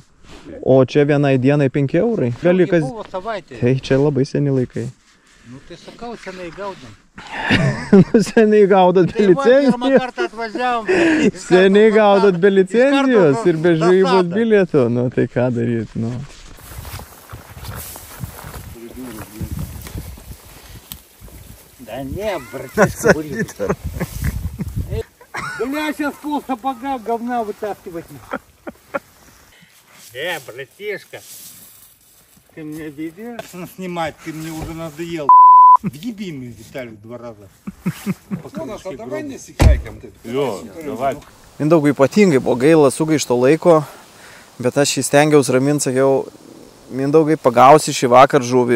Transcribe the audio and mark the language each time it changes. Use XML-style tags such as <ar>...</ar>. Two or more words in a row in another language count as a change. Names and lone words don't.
<lt>O čia vienai dienai 5 eurai. Gali kas... Tai čia labai seni laikai. Nu, tai sakau, senai gaudom. Seniai gaudot be licencijos. Seniai gaudot be licencijos ir be žvejybos bilietų. Nu, tai ką daryt, nu.</lt> <ru>Да не, братишка, бурит. Бля, сейчас пол сапога говна вытаскивать. Братишка, ты меня видишь снимать, ты мне уже надоел. Въеби мне Виталий 2 раза.</ru> <lt>Давай nesikeikam taip. Jo, davai. Mindaugui ypatingai buvo gaila sugaišto laiko, bet aš jį stengiausi raminti, sakiau, Mindaugai, pagausi šį vakar žuvį.</lt>